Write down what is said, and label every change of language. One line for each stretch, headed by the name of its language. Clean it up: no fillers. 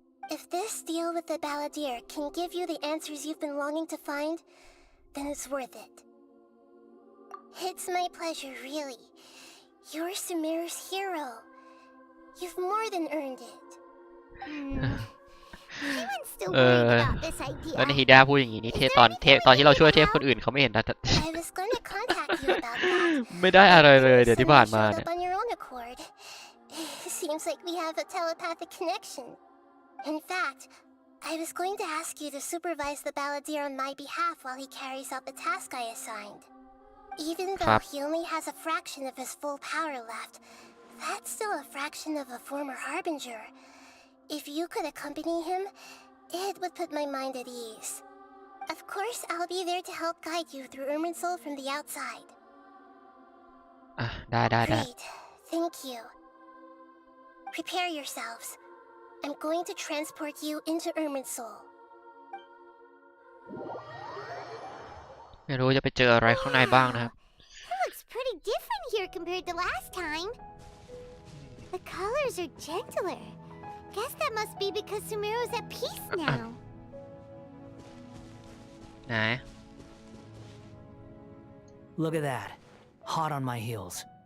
English: If this deal with the Balladeer can give you the answers you've been longing to find, then it's worth it. It's my pleasure, really. You're Sumeru's hero. You've more than earned it. Paimon's still worried about this
Thai: แล้ว
English: idea.
Thai: นี่ฮิดาพูดอย่างนี้นี่เทพตอนที่เราช่วยเทพคนอื่นเขาไม่เห็นนะ
English: I was gonna contact you about that.
Thai: ไม่ได้อะไรเลยเดี๋ยวที่ผ่านมา
English: Suddenly เนี่ย showed up on your own accord. Seems like we have a telepathic connection. In fact, I was going to ask you to supervise the balladeer on my behalf while he carries out the task I assigned. Even though he only has a fraction of his full power left, that's still a fraction of a former harbinger. If you could accompany him, it would put my mind at ease. Of course, I'll be there to help guide you through Irminsul from the outside.
Thai: ได้
English: Great. Thank you. Prepare yourselves. I'm going to transport you into Irminsul.
Thai: ไม่รู้จะไปเจออะไรข้างในบ้างนะครับ
English: It looks pretty different here compared to last time. The colors are gentler. Guess that must be because Sumeru's at peace now.
Thai: ไหน
English: Look at that. Hot on my heels.